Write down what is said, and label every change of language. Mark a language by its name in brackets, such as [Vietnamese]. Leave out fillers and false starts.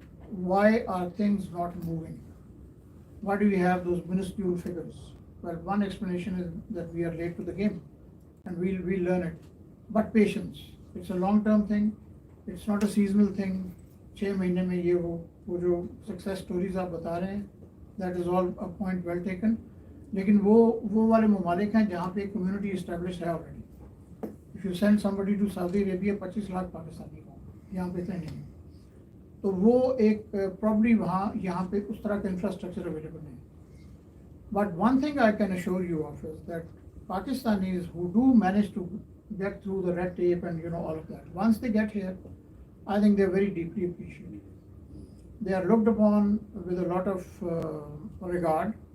[English] Why are things not moving? Why do we have those minuscule figures? Well, one explanation is that we are late to the game, and we'll learn it. But patience. It's a long-term thing. It's not a seasonal thing. [Hindi] 6 महीने में ये वो जो success stories आप बता रहे हैं, [English] that is all a point well taken. [Hindi] लेकिन वो वाले ममालिक हैं जहाँ पे community established है already. [English] If you send somebody to Saudi Arabia, [Hindi] 25 lakh Pakistani को, यहाँ पे इतने नहीं. तो वो एक probably यहाँ पे उस तरह का infrastructure available नहीं. [English] But one thing I can assure you of is that Pakistanis who do manage to get through the red tape and all of that, once they get here, I think they're very deeply appreciated. They are looked upon with a lot of regard.